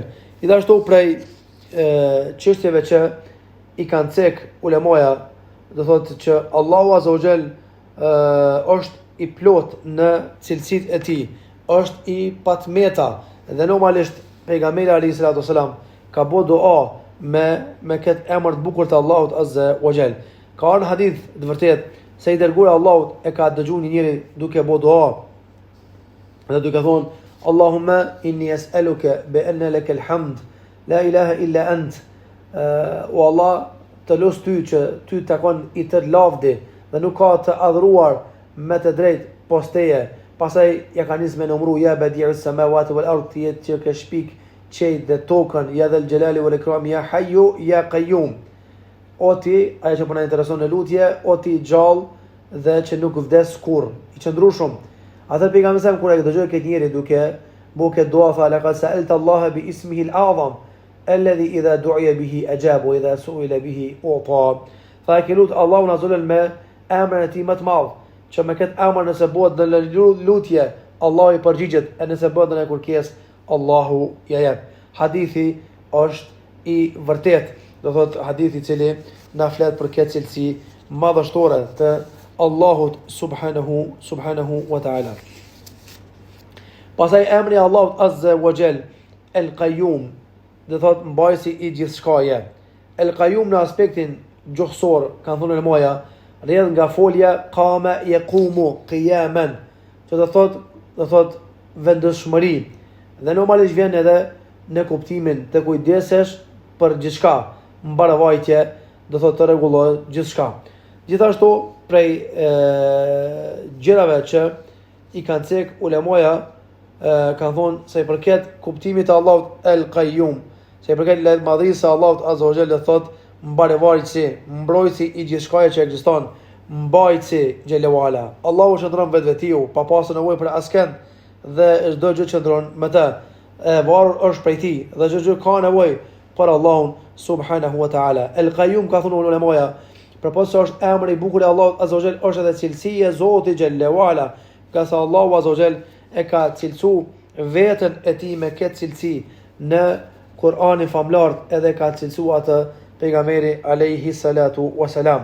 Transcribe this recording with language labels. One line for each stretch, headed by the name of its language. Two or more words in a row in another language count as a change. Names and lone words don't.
Albanian: Gjithashtu prej çështjeve që i kanë cek ulemaja, do thotë që Allahu
Arabic: عز وجل
Albanian: është i plot në cilësitë e tij, është i patmeta dhe normalisht pejgamberi
Arabic: عليه الصلاة والسلام
Albanian: ka bë dua me këtë emër të bukur të Allahut
Arabic: عز وجل.
Albanian: Ka një hadith të vërtetë se i dërguari Allahut e ka dëgjuar një njeri duke bë dua dhe duke thonë,
Arabic: اللهم إني أسألك بأن لك الحمد لا إله إلا أنت.
Albanian: O Allah, të los ty që ty takon i tërë lavdi dhe nuk ka të adhuruar me të drejtë post teje. Pastaj ja ka nisë me numëru,
Arabic: يا بديع السماوات والأرض,
Albanian: që ke shpik qejt dhe tokën,
Arabic: يا ذا الجلال والإكرام يا حي يا قيوم.
Albanian: O ti, ajo që po na intereson në lutje, o ti gjallë dhe që nuk vdes kurrë, i qëndrueshëm. Atë pejgamberi sa kur e dëgjoi këtë njeri duke bëu dua, tha
Arabic: لقد سألت الله باسمه الأعظم الذي إذا دعي به أجاب وإذا سئل به أعطى.
Albanian: Tha ke lut Allahun azza me emrin e tij më të madh, që me këtë emër nëse bëhet në lutje, Allahu i përgjigjet, e nëse bëhet në kërkesë, Allahu ja jep. Hadithi është i vërtet, do thot hadithi i cili na flet për këtë cilësi madhështore të Allahut
Arabic: سبحانه وتعالى.
Albanian: Pastaj emri i Allahut
Arabic: عز وجل
Albanian: El-Qayyum, dhe thot mbajtësi i gjithçkaje. El-Qayyum në aspektin gjuhësor, kanë thënë ulemaja, rrjedh nga folja
Arabic: قام يقوم قياما,
Albanian: që do thot vendosmëri. Dhe normalisht vjen edhe në kuptimin të kujdesesh për gjithçka, mbarvajtje, do thot të rregullohet gjithçka. Gjithashtu prej gjërave që i kanë cek ulemaja kanë thonë se i përket kuptimit të Allahut El-Qayyum, se i përket madhërisë së Allahut
Arabic: عز وجل,
Albanian: thot mbarvajtësi, mbrojtësi i gjithçkaje që ekziston, mbajtësi
Arabic: جل وعلا.
Albanian: Allahu shndron vetvetiu, pa pasur nevojë për askënd, dhe çdo gjë qëndron me të. E varur është prej tij dhe çdo gjë ka nevojë për Allahun
Arabic: سبحانه وتعالى.
Albanian: El-Qayyum, ka thonë ulemaja, përpos se është emri i bukur i Allahut
Arabic: عز وجل,
Albanian: është edhe cilësia e Zotit
Arabic: جل وعلا,
Albanian: ka sa Allahu
Arabic: عز وجل
Albanian: e ka cilësu vetën e tij me këtë cilësi në Kur'anin famlar, edhe ka cilësu atë pejgamberi
Arabic: عليه الصلاة والسلام.